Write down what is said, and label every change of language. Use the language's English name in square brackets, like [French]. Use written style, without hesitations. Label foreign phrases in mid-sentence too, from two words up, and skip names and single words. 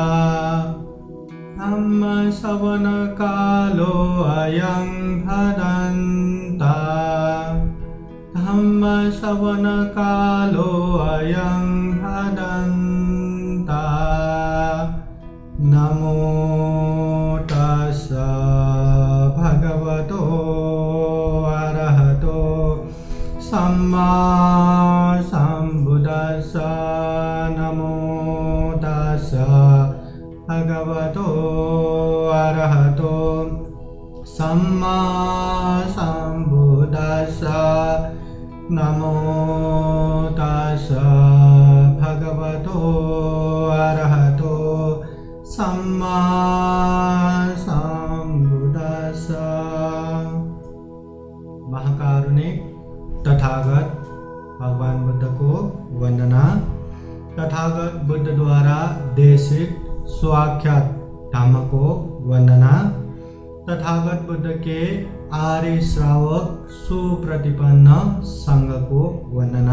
[Pali] धम्मश्रवणकालो अयं भदन्ता धम्मश्रवणकालो अयं भदन्ता नमो तस्स भगवतो अरहतो सम्मा सम्बुद्दस्स नमो तस्स भगवतो अरहतो सम्मा सम्बुद्दस्स नमो तस्स भगवतो अरहतो सम्मा सम्बुद्दस्स। [Hindi] महाकारुणिक तथागत भगवान बुद्ध को वंदना। तथागत बुद्ध द्वारा देशित स्वाख्यात धम्म को वंदना। तथागत बुद्ध के आर्य श्रावक सुप्रतिपन्न संघ को वंदना।